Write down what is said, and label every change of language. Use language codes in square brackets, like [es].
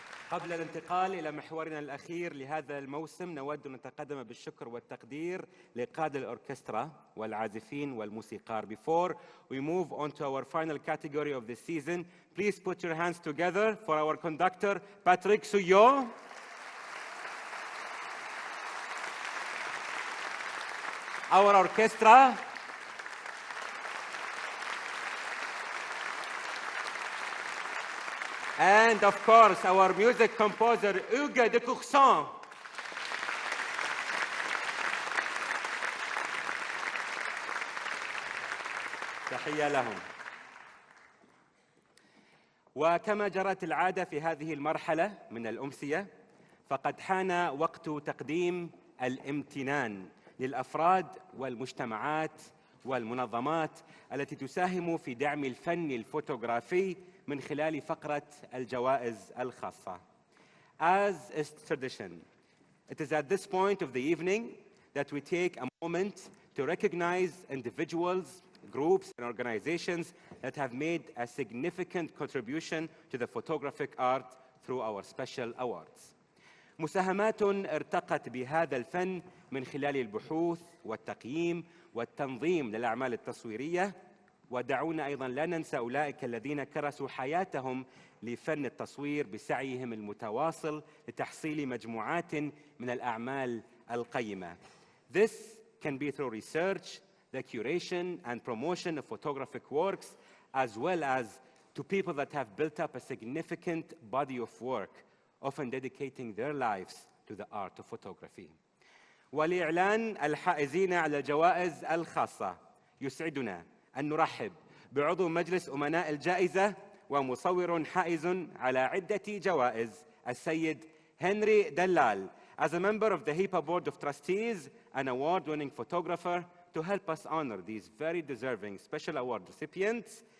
[ar] قبل الانتقال إلى محورنا الأخير لهذا الموسم، نود أن نتقدم بالشكر والتقدير لقادة الأوركسترا والعازفين والموسيقار. [en] Before we move on to our final category of the season, please put your hands together for our conductor, Patrick Souillot. Our orchestra. And of course, our music composer, Hugues de Courson. [ar] تحية لهم. وكما جرت العادة في هذه المرحلة من الأمسية، فقد حان وقت تقديم الامتنان للأفراد والمجتمعات والمنظمات التي تساهم في دعم الفن الفوتوغرافي من خلال فقرة الجوائز الخاصة. [en] As is tradition, it is at this point of the evening that we take a moment to recognize individuals, groups, and organizations that have made a significant contribution to the photographic art through our special awards. [ar] مساهمات ارتقت بهذا الفن من خلال البحوث والتقييم والتنظيم للأعمال التصويرية، ودعونا أيضاً لا ننسى أولئك الذين كرسوا حياتهم لفن التصوير بسعيهم المتواصل لتحصيل مجموعات من الأعمال القيمة. [en] This can be through research, the curation and promotion of photographic works, as well as to people that have built up a significant body of work, often dedicating their lives to the art of photography. [ar] ولإعلان الحائزين على الجوائز الخاصة، يسعدنا أن نرحب بعضو مجلس أمناء الجائزة ومصور حائز على عدة جوائز، السيد هنري دلال, [en] as a member of the HIPA Board of Trustees, an award-winning photographer, to help us honor these very deserving special award recipients.